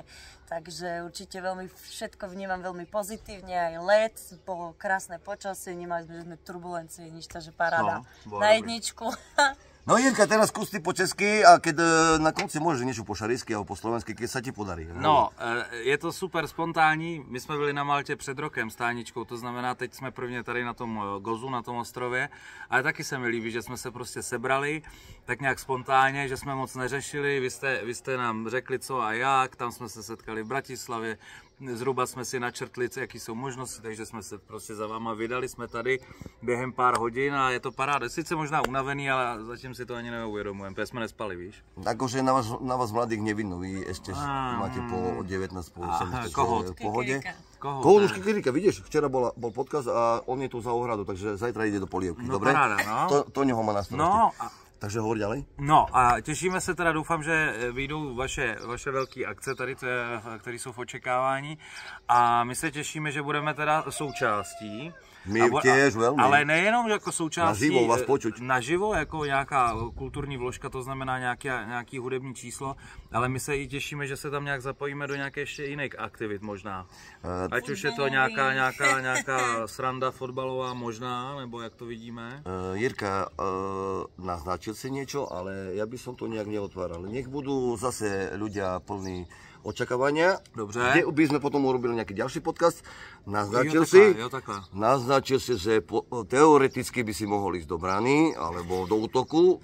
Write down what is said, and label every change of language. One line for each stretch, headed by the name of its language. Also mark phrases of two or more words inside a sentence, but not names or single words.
Slovak: Takže určite veľmi všetko vnímam veľmi pozitívne, aj let, bolo krásne počasie, nemali sme turbulencie, nič, takže paráda na jedničku. No Jirka, teraz skús ty po česky a keď na konci môžeš niečo po šarísky alebo po slovensky, keď sa ti podarí. No,
Czech: je to super spontánní, my jsme byli na Maltě před rokem s Táničkou, to znamená, teď jsme prvně tady na tom Gozu, na tom ostrově, ale taky se mi líbí, že jsme se prostě sebrali, tak nějak spontánně, že jsme moc neřešili, vy jste nám řekli co a jak, tam jsme se setkali v Bratislavě, zhruba jsme si načrtli, jaký jsou možnosti, takže jsme se prostě za váma vydali, jsme tady během pár hodin a je to paráda. Sice možná unavený, ale zatím si to ani neuvědomujeme, protože jsme nespali, víš?
Slovak: Akože na vás mladých nevidno, vy ešte máte po 19, po 18 v pohode. Kohot už Kikirika, vidíš, včera bol podcast a on je tu za ohradou, takže zajtra ide do polievky, no, dobre? Paráda, no. To neho má na starosti. No, takže hovor ďalej.
Czech: No a těšíme se teda, doufám, že vyjdou vaše velké akce tady, které jsou v očekávání a my se těšíme, že budeme teda součástí.
Slovak: My tiež veľmi.
Czech: Ale nejenom jako součástí.
Slovak: Naživo vás počuť.
Czech: Naživo, jako nějaká kulturní vložka, to znamená nějaký hudební číslo, ale my se i těšíme, že se tam nějak zapojíme do nějaké ještě jiných aktivit možná. Ať už je to nějaká sranda fotbalová možná, nebo jak to vidíme.
Slovak: Jirka, naznačil si niečo, ale ja by som to nejak neotváral. Nech budú zase ľudia plní očakávania.
Czech: Dobře.
Slovak: Kde by sme potom urobili nejaký ďalší podcast. Naznačil si, že teoreticky by si mohol ísť do brany, alebo do útoku.